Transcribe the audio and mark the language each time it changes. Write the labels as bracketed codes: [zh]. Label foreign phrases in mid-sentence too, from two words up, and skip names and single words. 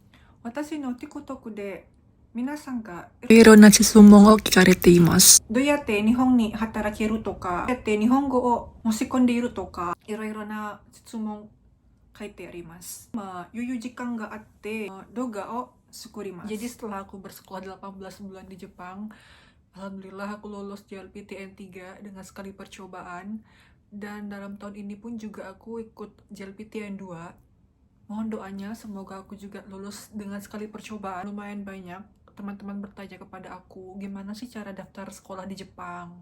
[ja] 私の TikTok で皆さんがいろいろな質問を聞かれています。どうやって日本に働けるとか、どうやって日本語を持ち込んでいるとか、いろいろな質問書いてあります。余裕時間があって動画を作ります。 [id] Jadi setelah aku bersekolah 18 bulan di Jepang, alhamdulillah aku lulus JLPTN 3 dengan sekali percobaan. Dan dalam tahun ini pun juga aku ikut JLPTN 2. Mohon doanya semoga aku juga lulus dengan sekali percobaan. Lumayan banyak teman-teman bertanya kepada aku, gimana sih cara daftar sekolah di Jepang?